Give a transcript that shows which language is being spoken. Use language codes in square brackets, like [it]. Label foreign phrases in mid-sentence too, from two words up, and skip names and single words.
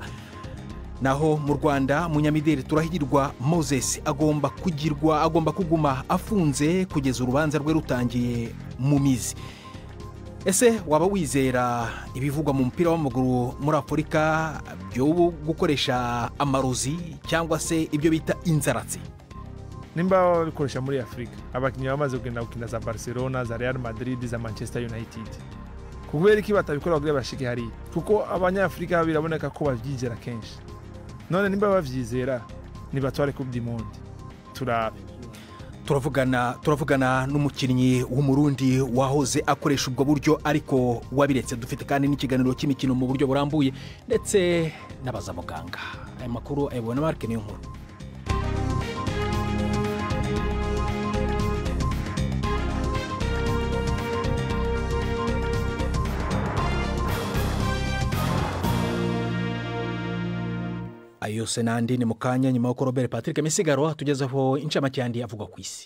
[rw] Naho mu Rwanda munyamideli Turahirwa Moses agomba kuguma afunze kugeza urubanza rwe rutangiye mu mizi. Ese waba wizera ibivugwa mu mupira w'amaguru muri Afurika byo gukoresha amarozi cyangwa se ibyo bita inzaratsi? [rn] Nimba bikoresha muri Afrika abakinnyi bamaze kugenda gukina za Barcelona, za Real Madrid, za Manchester United, kubera iki batabikora kugira bashike hari? Kuko abanyafrika biraboneka ko bavyizera kenshi. None nimba bavyizera nibatware Coupe du Monde. [rw] Turavugana n'umukinnyi w'umurundi wahoze akoresha ubwo buryo ariko wabiretse. Dufite kandi n'ikiganiro cy'imikino mu buryo burambuye ndetse n'abaza muganga. Aya makuru ayibona Mark niyo nkuru. Ayo senandi ni mukanya nyuma ko Robert Patrick Misigaro atugezaho incamake yandi avugwa ku isi.